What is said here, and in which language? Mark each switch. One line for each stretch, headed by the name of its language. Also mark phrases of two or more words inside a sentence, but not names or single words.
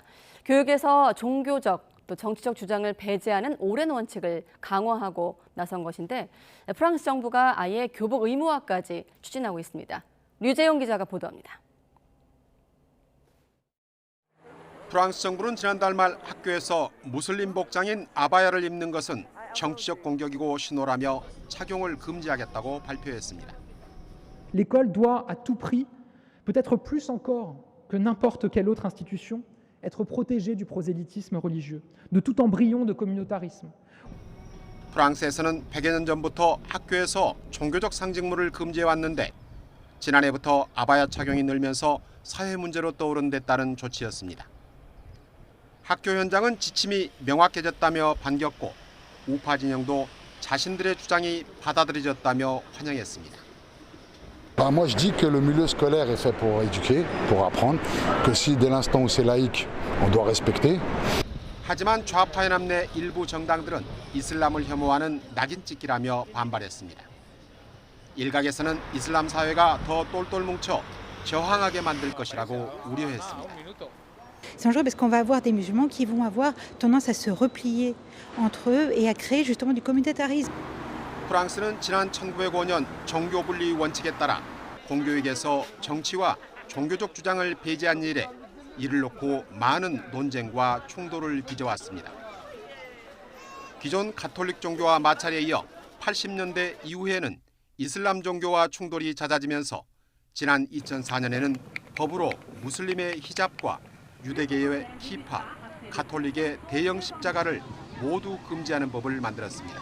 Korean: 교육에서 종교적 또 정치적 주장을 배제하는 오랜 원칙을 강화하고 나선 것인데 프랑스 정부가 아예 교복 의무화까지 추진하고 있습니다. 류재용 기자가 보도합니다. 프랑스 정부는 지난달 말 학교에서 무슬림 복장인 아바야를 입는 것은 정치적 공격이고 신호라며 착용을 금지하겠다고 발표했습니다.
French: L'école doit à tout prix, peut-être plus encore que n'importe quelle autre institution, être protégée du prosélytisme religieux, de tout embryon de communautarisme.
Korean: 프랑스에서는 100여 년 전부터 학교에서 종교적 상징물을 금지해 왔는데 지난해부터 아바야 착용이 늘면서 사회 문제로 떠오른 데 따른 조치였습니다. 학교 현장은 지침이 명확해졌다며 반겼고 우파 진영도 자신들의 주장이 받아들여졌다며 환영했습니다.
French: Moi, je dis que le milieu scolaire est fait pour éduquer, pour apprendre, que si dès l'instant où c'est laïque, on doit respecter.
Korean: 하지만 좌파 연합 내 일부 정당들은 이슬람을 혐오하는 낙인 찍기라며 반발했습니다. 일각에서는 이슬람 사회가 더 똘똘 뭉쳐 저항하게 만들 것이라고 우려했습니다.
French: C'est dangereux parce qu'on va avoir des musulmans qui vont avoir tendance à se replier entre eux et à créer justement du communautarisme.
Korean: 프랑스는 지난 1905년 종교 분리 원칙에 따라 공교육에서 정치와 종교적 주장을 배제한 이래 이를 놓고 많은 논쟁과 충돌을 빚어왔습니다. 기존 가톨릭 종교와 마찰에 이어 80년대 이후에는 이슬람 종교와 충돌이 잦아지면서 지난 2004년에는 법으로 무슬림의 히잡과 유대계의 키파, 가톨릭의 대형 십자가를 모두 금지하는 법을 만들었습니다.